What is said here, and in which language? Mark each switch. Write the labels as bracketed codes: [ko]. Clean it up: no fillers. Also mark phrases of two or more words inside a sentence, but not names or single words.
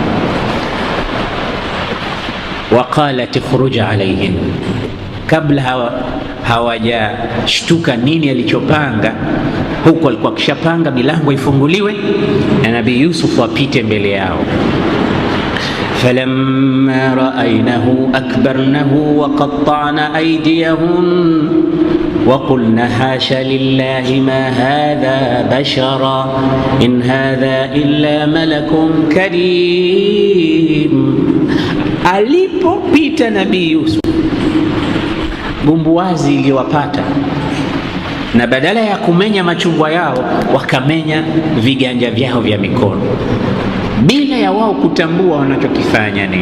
[ar] وقالت اخرج عليهن, [sw] kabla hawajashtuka nini alichopanga huko, alikuwa kishapanga milango ifunguliwe na Nabii Yusuf apite mbele yao. [ar] فلما رأينه أكبرنه وقطعن أيديهن وقلن حاش لله ما هذا بشرا إن هذا إلا ملك كريم. [sw] Alipopita Nabii Yusuf, bumbuwazi iliyowapata, na badala ya kumenya machungwa yao wakamenya viganja vyao vya mikono, bila ya wao kutambua wanachokifanya nini.